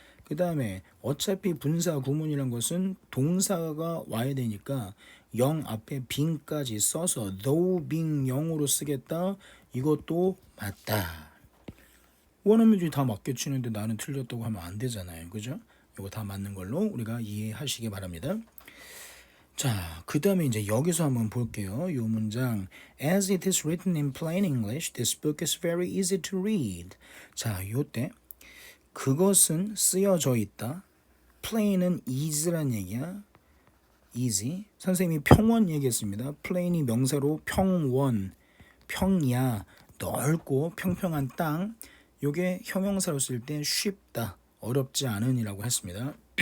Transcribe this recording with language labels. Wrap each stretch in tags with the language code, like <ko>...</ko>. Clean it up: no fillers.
<ko>그 다음에 어차피 분사 구문이란 것은 동사가 와야 되니까 영 앞에 being까지 써서 though being 영으로 쓰겠다. 이것도 맞다. 원어민들이 다 맞게 치는데 나는 틀렸다고 하면 안 되잖아요. 그죠? 이거 다 맞는 걸로 우리가 이해하시기 바랍니다. 자, 그 다음에 이제 여기서 한번 볼게요. 이 문장</ko> <en>As it is written in plain English, this book is very easy to read.</en> <ko>자, 요때 그것은 쓰여져 있다. plain은 is란 얘기야. easy. 선생님이 평원 얘기했습니다. plain이 명사로 평원, 평야, 넓고 평평한 땅. 요게 형용사로 쓸 때 쉽다, 어렵지 않은이라고 했습니다.</ko>